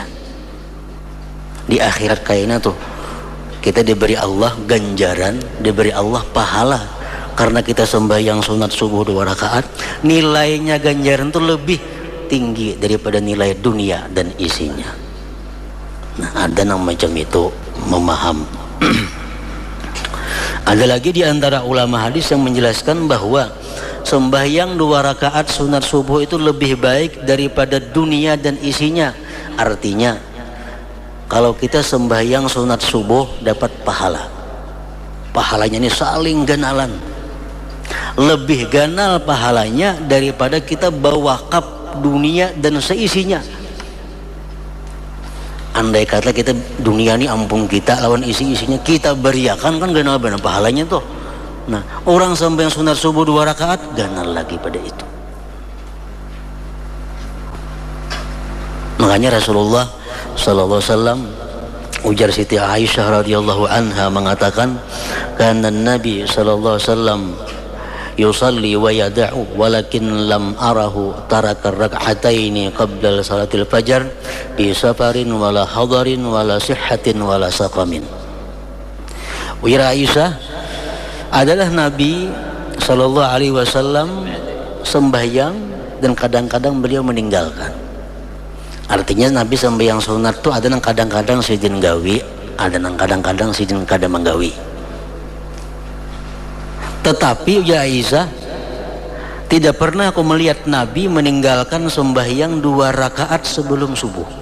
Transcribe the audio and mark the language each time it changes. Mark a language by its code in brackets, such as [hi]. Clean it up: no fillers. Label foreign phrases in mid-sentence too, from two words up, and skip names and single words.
[bjn] Di akhirat kayaknya tuh kita diberi Allah ganjaran, diberi Allah pahala karena kita sembahyang sunat subuh 2 rakaat, nilainya ganjaran itu lebih tinggi daripada nilai dunia dan isinya. Nah, ada yang macam itu memaham. Ada lagi di antara ulama hadis yang menjelaskan bahwa sembahyang 2 rakaat sunat subuh itu lebih baik daripada dunia dan isinya. Artinya kalau kita sembahyang sunat subuh dapat pahala, pahalanya ini saling ganalan, lebih ganal pahalanya daripada kita bawa wakaf dunia dan seisinya. Andai kata kita dunia ini ampun kita lawan isi-isinya kita beriakan, kan ganal benar pahalanya tuh. Nah, orang sampai yang sunat subuh 2 rakaat ganal lagi pada itu. Makanya Rasulullah [ar] صلى الله عليه وسلم, [bjn] ujar Siti Aisyah [ar] رضي الله عنها [bjn] mengatakan, [ar] كان النبي صلى الله عليه وسلم يصلي ويدع ولكن لم أره ترك ركعتين قبل صلاة الفجر بسفر ولا حضر ولا صحة ولا سقم. [bjn] Ujar Aisyah, adalah Nabi [ar] صلى الله عليه وسلم [bjn] sembahyang dan kadang-kadang beliau meninggalkan. Artinya Nabi sembahyang sunat tuh ada yang kadang-kadang sidin gawi, ada yang kadang-kadang sidin kada menggawi. Tetapi ya Aisyah, tidak pernah aku melihat Nabi meninggalkan sembahyang 2 rakaat sebelum subuh.